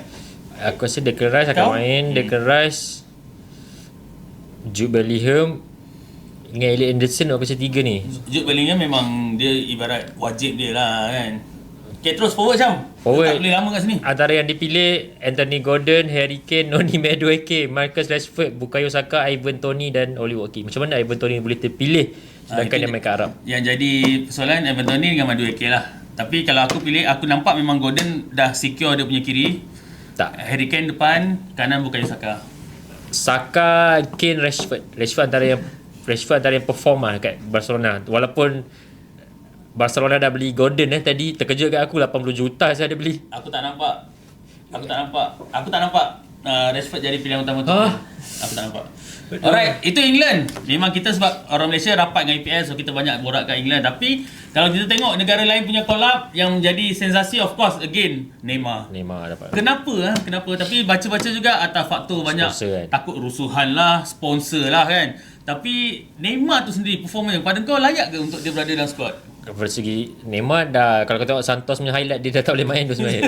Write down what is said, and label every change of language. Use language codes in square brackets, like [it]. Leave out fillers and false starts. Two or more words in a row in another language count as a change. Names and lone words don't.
[ms] Aku rasa Declan Rice akan Kau? main. Declan Rice, Jude Bellingham dengan Elliot Anderson aku rasa 3 ni. Jude Bellingham memang dia ibarat wajib dia lah kan. Okay, terus forward Syam. Forward. Tak boleh lama kat sini. Antara yang dipilih Anthony Gordon, Harry Kane, Noni Madueke, Marcus Rashford, Bukayo Saka, Ivan Toney dan Oli Watkins. Macam mana Ivan Toney boleh terpilih sedangkan Itu dia main kat Arab? Yang jadi persoalan Evan Toney dengan Madueke lah. Tapi kalau aku pilih, aku nampak memang Gordon dah secure dia punya kiri. Tak. Harry Kane depan, kanan Bukayo Saka. Saka, Kane, Rashford antara yang perform lah kat Barcelona. Walaupun Barcelona dah beli Gordon tadi, terkejut kat aku 80 juta saya ada beli. Aku tak nampak Rashford jadi pilihan utama tu. Aku tak nampak. Alright, itu England. Memang kita sebab orang Malaysia rapat dengan EPL, so kita banyak borak kat England. Tapi kalau kita tengok negara lain punya collab yang menjadi sensasi, [en] of course again Neymar [ms] dapat. Kenapa? Tapi baca-baca juga atas faktor banyak Sponsor kan. takut rusuhan lah, sponsor lah kan. Tapi Neymar tu sendiri performance pada kau layak ke untuk dia berada dalam squad? Dari segi Neymar dah, kalau kau tengok Santos punya highlight, dia dah tak boleh main tu sebenarnya.